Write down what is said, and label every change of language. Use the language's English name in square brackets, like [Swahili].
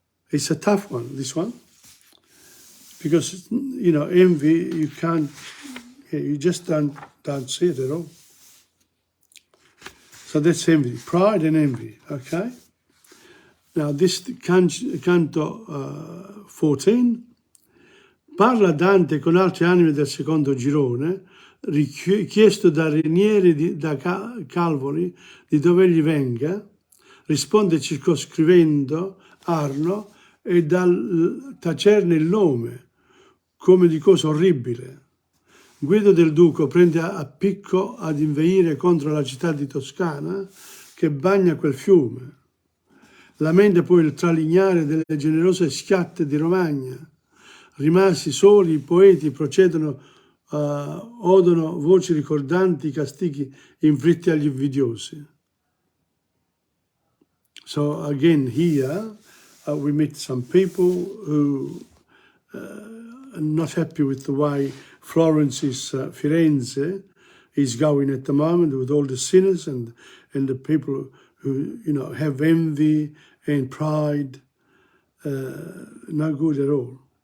[English] It's a tough one, this one, because, envy, you just don't see it at all. So that's envy, pride and envy, okay? Now this [Italian] canto 14 parla Dante con altre anime del secondo girone, richiesto da Renieri da Calvoli di dove egli venga, risponde circoscrivendo Arno e dal tacerne il nome, come di cosa orribile. Guido del Duco prende a picco ad inveire contro la città di Toscana che bagna quel fiume. Lamenta poi il tralignare delle generose schiatte di Romagna. Rimasti soli, i poeti procedono, odono voci ricordanti i castighi inflitti agli invidiosi. [English] So again here we meet some people who are not happy with the way Florence's Firenze is going at the moment with all the sinners and the people who have envy and pride, no good at all.